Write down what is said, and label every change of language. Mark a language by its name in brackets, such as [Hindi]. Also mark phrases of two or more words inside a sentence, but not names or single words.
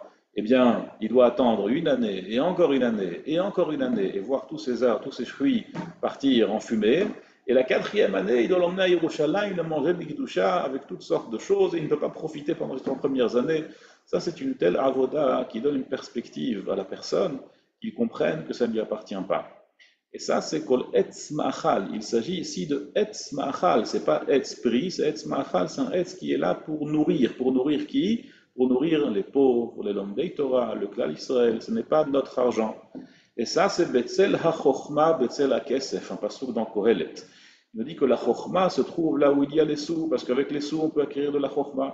[French] Eh bien, il doit attendre une année, et encore une année, et encore une année, et voir tous ces arbres, tous ces fruits partir en fumée. Et la 4e année, il doit l'emmener à Yerushalayim, le manger de l'Ikdusha avec toutes sortes de choses, et il ne peut pas profiter pendant les 3 premières années. Ça, c'est une telle avoda qui donne une perspective à la personne, qu'il comprenne que ça ne lui appartient pas. Et ça, c'est [Hebrew] כל עץ מאכל. [French] Il s'agit ici de [Hebrew] עץ מאכל. [French] C'est pas [Hebrew] עץ פרי, [French] c'est [Hebrew] עץ מאכל. [French] C'est un etz qui est là pour nourrir. Pour nourrir qui? Pour nourrir les pauvres, les [Hebrew] לומדי תורה, [French] le [Hebrew] כלל ישראל. [French] Ce n'est pas notre argent. Et ça, c'est [Hebrew] בצל החכמה, בצל הכסף, [French] un passouk dans Kohelet. Il nous dit que [Hebrew] החכמה [French] se trouve là où il y a les sous, parce qu'avec les sous, on peut acquérir de la chochma.